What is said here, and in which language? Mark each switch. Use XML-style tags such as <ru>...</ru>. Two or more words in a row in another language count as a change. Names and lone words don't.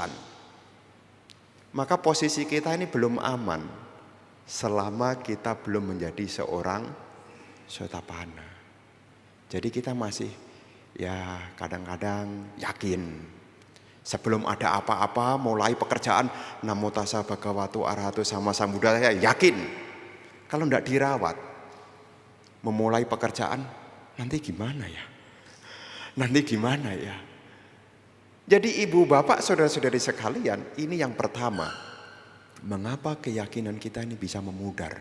<id>Maka posisi kita ini belum aman selama kita belum menjadi seorang sotapana. Jadi kita masih ya kadang-kadang yakin. Sebelum ada apa-apa, mulai pekerjaan</id> <pi>Namo tassa bhagavato arahato sama sambuddha,</pi> <id>saya yakin. Kalau tidak dirawat, memulai pekerjaan, nanti gimana ya? Jadi ibu bapak saudara-saudari sekalian, ini yang pertama. Mengapa keyakinan kita ini bisa memudar?</id>